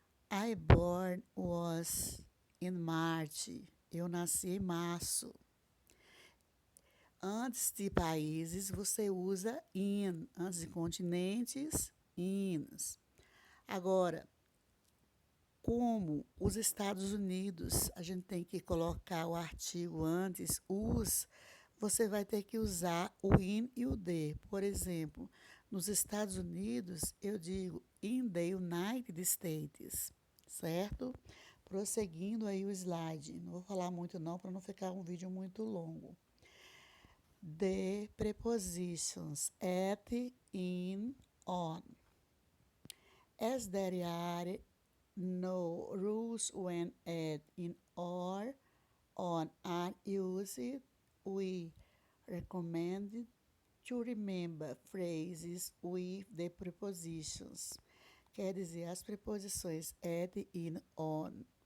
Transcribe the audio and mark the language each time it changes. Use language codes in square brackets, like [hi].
[en] I born was in March, [pt] eu nasci em março. Antes de países, você usa in. Antes de continentes, ins. Agora, como os Estados Unidos, a gente tem que colocar o artigo antes, os, você vai ter que usar o in e o the. Por exemplo, nos Estados Unidos, eu digo [en] in the United States, [pt] certo? Prosseguindo aí o slide. Não vou falar muito não, para não ficar um vídeo muito longo. [en] The prepositions at, in, on. As there are no rules when at, in, or on are used, we recommend to remember phrases with the prepositions. [pt] Quer dizer, as preposições at, in, on.